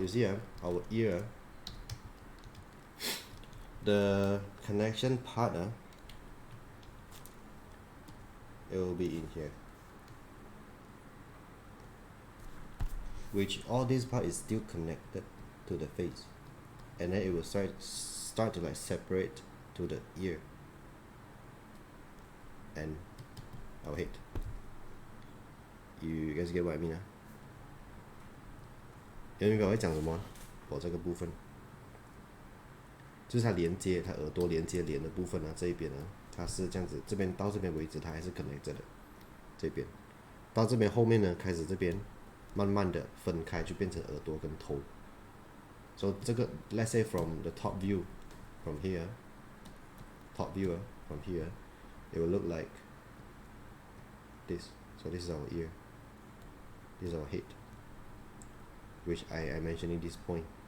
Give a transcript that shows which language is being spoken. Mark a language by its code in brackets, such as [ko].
[en] You see our ear, the connection part, it will be in here, which all this part is still connected to the face, and then it will start to like separate to the ear and our head. You guys get what I mean [zh] 有明白我在讲什么我这个部分就是它连接它耳朵连接脸的部分这一边它是这样子，这边到这边为止它还是 connected 的，这边到这边后面呢开始这边慢慢的分开，就变成耳朵跟头。 [en] So [zh] 这个 [en] let's say from the top view, from here, top view from here, it will look like this. So this is our ear, this is our head, which I mentioned in this point.